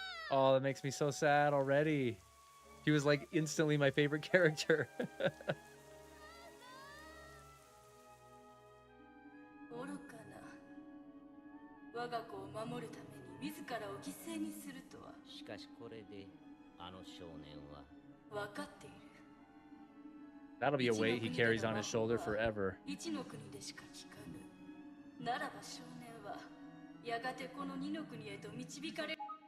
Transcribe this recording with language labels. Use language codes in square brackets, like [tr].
[en] Oh, that makes me so sad already. She was like instantly my favorite character. [ja] 愚かな我が子を守るために自らを犠牲にするとはしかしこれであの少年は分かっている [en] That'll be a weight he carries on his shoulder forever. [ja] 一の国でしか聞かぬならば少年はやがてこの二の国へと導かれる